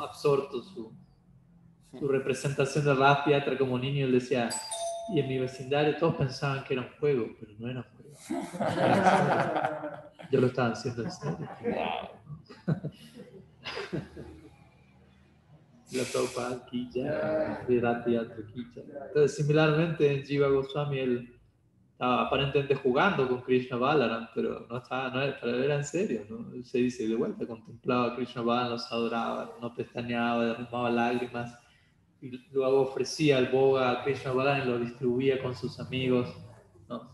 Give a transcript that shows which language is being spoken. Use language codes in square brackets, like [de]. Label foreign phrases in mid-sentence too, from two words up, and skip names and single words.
[es] Absorto su representación de Rath Yatra como niño, él decía, y en mi vecindario todos pensaban que era un juego, pero no era un juego. Era yo lo estaba haciendo en serio. [hi] ला प्रभुपाद की जय, विरति यात्रा की जय. [es] Entonces, similarmente en Jiva Goswami, él estaba aparentemente jugando con Krishna Balaram, pero no estaba, no era, para él era en serio, ¿no? Él se dice de vuelta, contemplaba a Krishna Balaram, los adoraba, no pestañeaba, derramaba lágrimas, y luego ofrecía el boga a Krishna Balaram y lo distribuía con sus amigos, ¿no?